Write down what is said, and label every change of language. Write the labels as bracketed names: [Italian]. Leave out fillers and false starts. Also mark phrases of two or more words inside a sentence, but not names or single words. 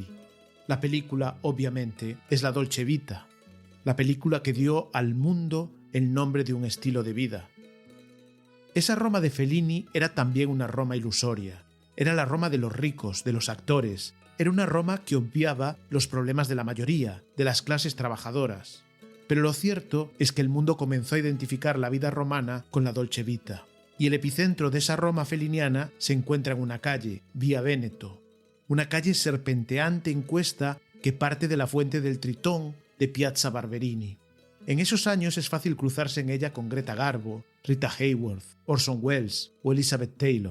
[Spanish] La película, obviamente, es la Dolce Vita, la película que dio al mundo el nombre de un estilo de vida. Esa Roma de Fellini era también una Roma ilusoria. Era la Roma de los ricos, de los actores. Era una Roma que obviaba los problemas de la mayoría, de las clases trabajadoras. Pero lo cierto es que el mundo comenzó a identificar la vida romana con la Dolce Vita. Y el epicentro de esa Roma feliniana se encuentra en una calle, Vía Véneto. Una calle serpenteante en cuesta que parte de la fuente del Tritón de Piazza Barberini. En esos años es fácil cruzarse en ella con Greta Garbo, Rita Hayworth, Orson Welles o Elizabeth Taylor.